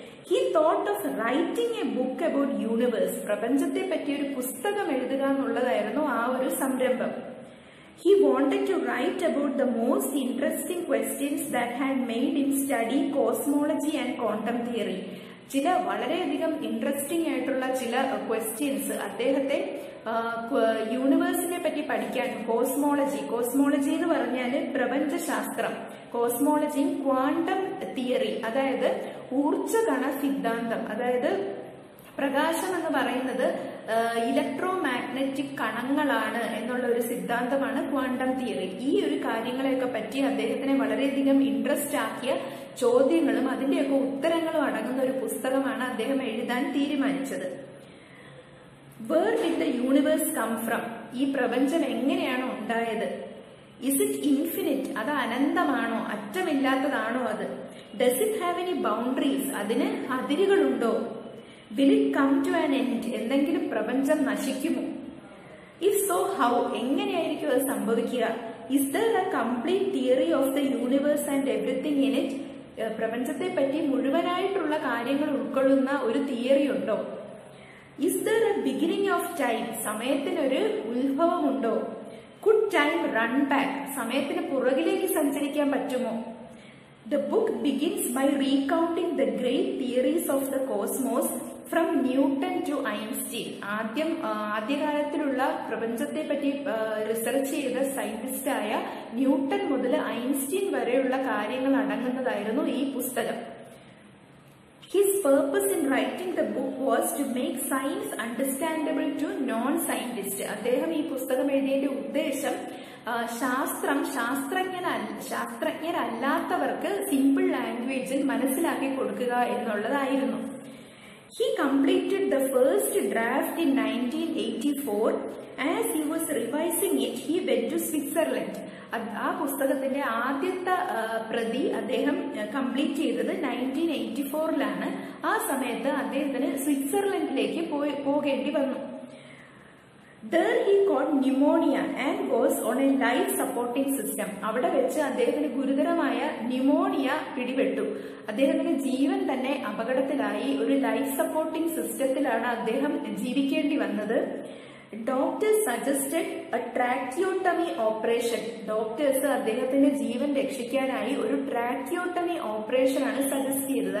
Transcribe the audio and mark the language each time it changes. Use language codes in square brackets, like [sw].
[en] He thought of writing a book about universe. [ml] പ്രപഞ്ചത്തെ പറ്റി ഒരു പുസ്തകം എഴുതുക എന്നുള്ളതായിരുന്നു ആ ഒരു സംരംഭം. [en] He wanted to write about the most interesting questions that had made him study cosmology and quantum theory. [ml] ചില വളരെയധികം ഇൻട്രസ്റ്റിംഗ് ആയിട്ടുള്ള ചില ക്വസ്റ്റ്യൻസ് അദ്ദേഹത്തെ യൂണിവേഴ്സിനെ പറ്റി പഠിക്കാൻ, കോസ്മോളജി എന്ന് പറഞ്ഞാൽ പ്രപഞ്ചശാസ്ത്രം, കോസ്മോളജിയും ക്വാണ്ടം തിയറി, അതായത് ഊർജ്ജകണ സിദ്ധാന്തം, അതായത് പ്രകാശം എന്ന് പറയുന്നത് ഇലക്ട്രോ മാഗ്നറ്റിക് കണങ്ങളാണ് എന്നുള്ള ഒരു സിദ്ധാന്തമാണ് ക്വാണ്ടം തിയറി. ഈ ഒരു കാര്യങ്ങളെയൊക്കെ പറ്റി അദ്ദേഹത്തിനെ വളരെയധികം ഇൻട്രസ്റ്റ് ആക്കിയ ചോദ്യങ്ങളും അതിന്റെയൊക്കെ ഉത്തരങ്ങളും അടങ്ങുന്ന ഒരു പുസ്തകമാണ് അദ്ദേഹം എഴുതാൻ തീരുമാനിച്ചത്. [en] Where did the universe come from? [ml] ഈ പ്രപഞ്ചം എങ്ങനെയാണോ ഉണ്ടായത്? [en] Is it infinite? [ml] അത് അനന്തമാണോ, അറ്റമില്ലാത്തതാണോ അത്? [en] Does it have any boundaries? [ml] അതിന് അതിരുകളുണ്ടോ? [en] Will it come to an end? [ml] എന്തെങ്കിലും പ്രപഞ്ചം നശിക്കുമോ? [en] If so, how? [ml] എങ്ങനെയായിരിക്കും അത് സംഭവിക്കുക? [en] Is there a complete theory of the universe and everything in it? [ml] പ്രപഞ്ചത്തെ പറ്റി മുഴുവനായിട്ടുള്ള കാര്യങ്ങൾ ഉൾക്കൊള്ളുന്ന ഒരു തിയറി ഉണ്ടോ? [en] Is there a beginning of time? [ml] സമയത്തിനൊരു ഉത്ഭവമുണ്ടോ? [en] Could time run back? [ml] സമയത്തിന് പുറകിലേക്ക് സഞ്ചരിക്കാൻ പറ്റുമോ? [en] The book begins by recounting the great theories of the cosmos from Newton to Einstein. [ml] ആദ്യകാലത്തിലുള്ള പ്രപഞ്ചത്തെ പറ്റി റിസർച്ച് ചെയ്ത സയന്റിസ്റ്റായ ന്യൂട്ടൺ മുതൽ ഐൻസ്റ്റീൻ വരെയുള്ള കാര്യങ്ങൾ അടങ്ങുന്നതായിരുന്നു ഈ പുസ്തകം. [en] His purpose in writing the book was to make science understandable to non-scientists. [ml] അദ്ദേഹം ഈ പുസ്തകം എഴുതിയതിന്റെ ഉദ്ദേശം ശാസ്ത്രജ്ഞരല്ലാത്തവർക്ക് സിമ്പിൾ ലാംഗ്വേജിൽ മനസ്സിലാക്കി കൊടുക്കുക എന്നുള്ളതായിരുന്നു. [en] He completed the first draft in 1984. As he was revising it, he went to Switzerland. [ml] ആ പുസ്തകത്തിന്റെ ആദ്യത്തെ പ്രതി അദ്ദേഹം കംപ്ലീറ്റ് ചെയ്തത് 1984 ആ സമയത്ത് അദ്ദേഹത്തിന് സ്വിറ്റ്സർലൻഡിലേക്ക് പോകേണ്ടി വന്നു. [en] There he caught pneumonia and was on a life supporting system. [ml] അവിടെ വെച്ച് അദ്ദേഹത്തിന് ഗുരുതരമായ ന്യൂമോണിയ പിടിപെട്ടു. അദ്ദേഹത്തിന്റെ ജീവൻ തന്നെ അപകടത്തിലായി. ഒരു ലൈഫ് സപ്പോർട്ടിംഗ് സിസ്റ്റത്തിലാണ് അദ്ദേഹം ജീവിക്കേണ്ടി വന്നത്. [en] Doctors suggested a tracheotomy operation. [ml] Doctors അദ്ദേഹത്തിന്റെ ജീവൻ രക്ഷിക്കാനായി ഒരു ട്രാക്കിയോട്ടമി ഓപ്പറേഷൻ ആണ് സജസ്റ്റ് ചെയ്തത്.